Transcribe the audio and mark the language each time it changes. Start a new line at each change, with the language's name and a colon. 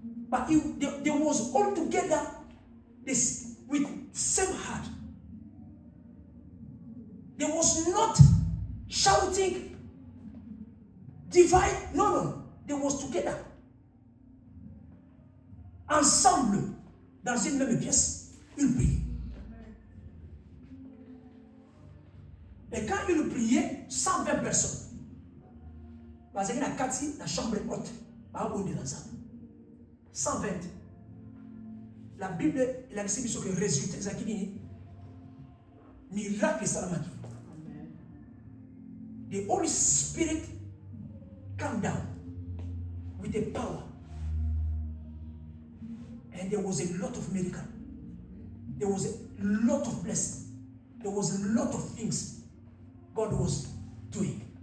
English: But they was all together with same heart. There was not shouting, divide. No. They was together.
French: Ensemble, dans une même pièce, ils priaient. Et quand ils priaient, 120 personnes. Parce qu'il y a 4 la chambre haute. On est ensemble. 120. La Bible, il a dit que le résultat, c'est ce qu'il dit.
Lingala: Miracle salamaki.
English: The Holy Spirit came down with the power. And there was a lot of miracles. There was a lot of blessings. There was a lot of things God was doing.